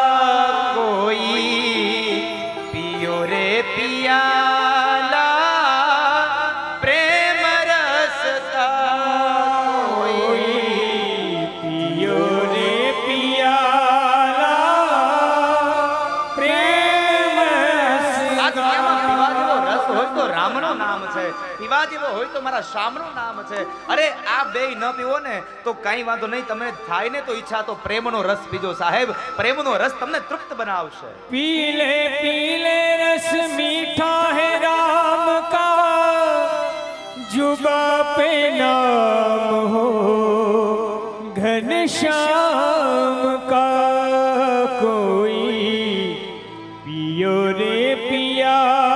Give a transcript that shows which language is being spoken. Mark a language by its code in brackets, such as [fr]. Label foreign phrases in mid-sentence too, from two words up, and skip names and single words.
[hi] कोई पियो रे पियाला प्रेम रस का, कोई पियो रे पियाला प्रेम रस [gu] આ [hi] का। [gu] દુનિયામાં પીવા જેવો રસ હોય તો રામનું નામ છે, પીવા જેવો હોય તો મારા શ્યામનું નામ છે. અરે આ બેય ન પીવો ને તો કઈ વાંધો નહીં, તમને થાય ને તો ઈચ્છા તો પ્રેમનો રસ પીજો સાહેબ. પ્રેમનો રસ તમને તૃપ્ત બનાવશે. [hi] पीले पीले रस मीठा है राम का, जुबा पे नाम हो घनश्याम का, कोई पियो रे पिया